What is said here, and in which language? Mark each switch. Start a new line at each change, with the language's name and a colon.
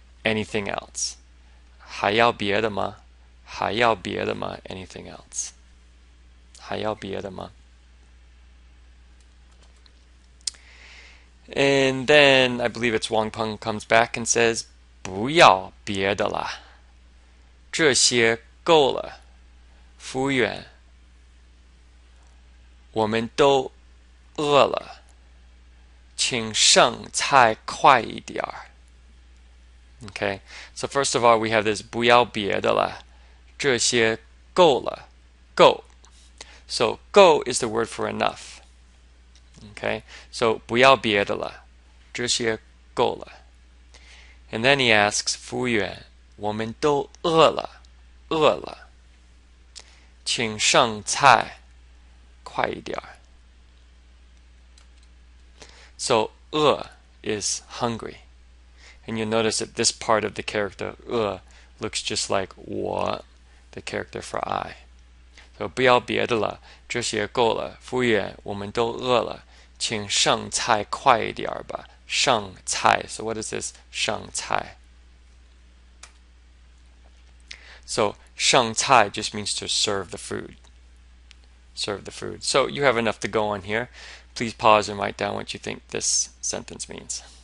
English: Anything else?
Chinese: 还要别的吗？还要别的吗？Anything else? 还要别的吗？
English: And then I believe it's Wang Peng comes back and says,
Chinese: 不要别的啦，这些够了。服务员，我们都饿了，请上菜快一点儿。
English: Okay, so first of all, we have this
Chinese: 不要别的啦，这些够了，够。
English: So 够 is the word for enough.
Chinese: Okay, so 不要别的了，这些够了。
English: And then he asks
Chinese: 服务员，我们都饿了，饿了，请上菜快一点儿。
English: So 饿 is hungry. And you'll notice that this part of the character 饿 looks just like 我, the character for I.
Chinese: So 不要别的了，这些够了。服务员，我们都饿了，请上菜快一点吧。上菜.
English: So what is this 上菜? So 上菜 just means to serve the food. Serve the food. So you have enough to go on here. Please pause and write down what you think this sentence means.